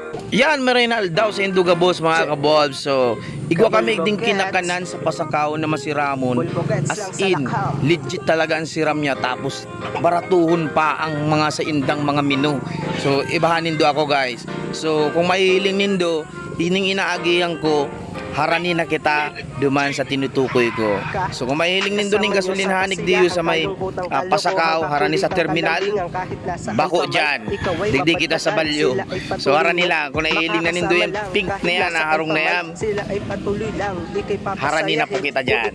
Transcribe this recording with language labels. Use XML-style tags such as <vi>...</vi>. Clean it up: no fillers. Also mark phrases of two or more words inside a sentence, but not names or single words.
<bik>Yan, Marinal daw sa Induga Boss mga kabolb. So, igwa kami ding kinakanan sa pasakaw na masiramon.</bik> <en>As in,</en> <bik>legit talaga ang siram niya. Tapos, baratuhon pa ang mga sa indang mga menu. So, ibahanin do ako guys. So, kung mahihiling nindo, tining inaagihan ko, harani na kita duman sa tinutukoy ko. So kung mahiling nindo ning gasolinhanig diyo sa may pasakaw, harani sa terminal, bako dyan, digdi kita sa balyo. So harani lang, kung nahiling na nindo yung pink na yan, harong na yan, harani na po kita dyan.</bik>